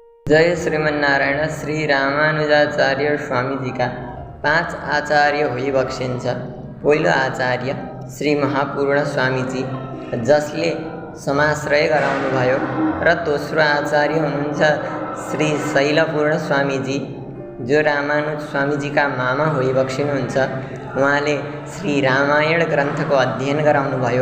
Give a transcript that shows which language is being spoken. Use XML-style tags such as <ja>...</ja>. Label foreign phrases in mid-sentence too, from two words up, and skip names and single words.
<ne>जय श्रीमन्नारायण। श्री रामानुजाचार्य स्वामी का 5 आचार्य होई बक्सिन्छ। पहिलो आचार्य श्री महापूर्ण स्वामीजी, जसले समाश्रय गराउनुभयो, र दोस्रो आचार्य हुनुहुन्छ श्री शैलपूर्ण स्वामीजी, जो रामानुज स्वामीजीका मामा होई बक्सिनुहुन्छ। उहाँले श्री रामायण ग्रन्थको अध्ययन गराउनुभयो।</ne>